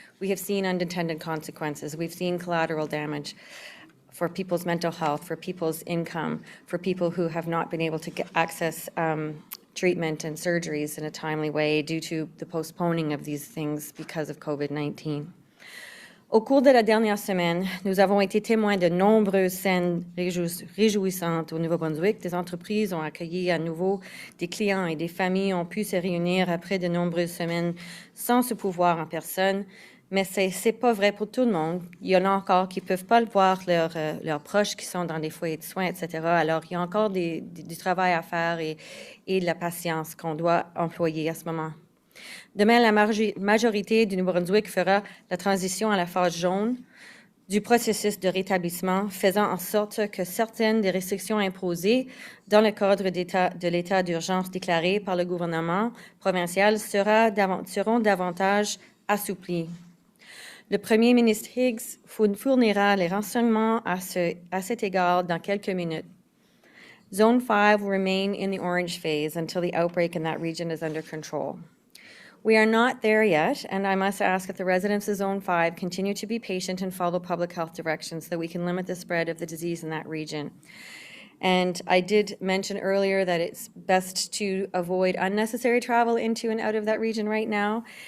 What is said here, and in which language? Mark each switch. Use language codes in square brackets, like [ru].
[en] We have seen unintended consequences. We've seen collateral damage for people's mental health, for people's income, for people who have not been able to access treatment and surgeries in a timely way due to the postponing of these things because of COVID-19. [fr] Au cours de la dernière semaine, nous avons été témoins de nombreuses scènes réjouissantes au Nouveau-Brunswick. Des entreprises ont accueilli à nouveau des clients et des familles ont pu se réunir après de nombreuses semaines sans se pouvoir en personne. Mais c'est pas vrai pour tout le monde. Il y en a encore qui peuvent pas voir leurs proches qui sont dans des foyers de soins, etc. Alors, il y a encore du travail à faire et de la patience qu'on doit employer à ce moment. Demain, la majorité du Nouveau-Brunswick fera la transition à la phase jaune du processus de rétablissement, faisant en sorte que certaines des restrictions imposées dans le cadre de l'état d'urgence déclaré par le gouvernement provincial seront davantage assouplies. Le Premier ministre Higgs fournira les renseignements à cet égard dans quelques minutes. [en] Zone 5 will remain in the orange phase until the outbreak in that region is under control. We are not there yet, and I must ask that the residents of Zone 5 continue to be patient and follow public health directions so that we can limit the spread of the disease in that region. And I did mention earlier that it's best to avoid unnecessary travel into and out of that region right now.